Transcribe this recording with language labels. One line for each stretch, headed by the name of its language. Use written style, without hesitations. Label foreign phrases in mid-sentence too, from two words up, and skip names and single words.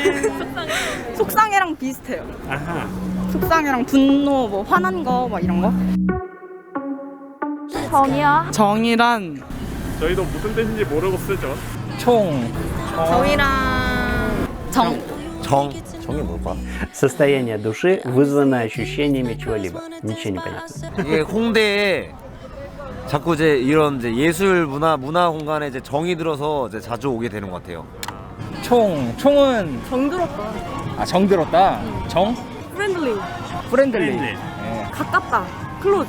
Korean: 속상해랑 비슷해요. 아하. 속상해랑 분노, 뭐 화난 거, 막 이런 거. 정이야. 정이란 저희도 무슨 뜻인지 모르고 쓰죠. 정이랑 정이 뭘까?
Russian: Состояние души, вызванное ощущениями чего-либо. Ничего не понятно.
Korean: 이게 홍대에 자꾸 이제 이런 이제 예술 문화 공간에 이제 정이 들어서 이제 자주 오게 되는 것 같아요. 총은 정들었다. 정들었다. 정? 프렌들리. 예. 가깝다. 클로즈.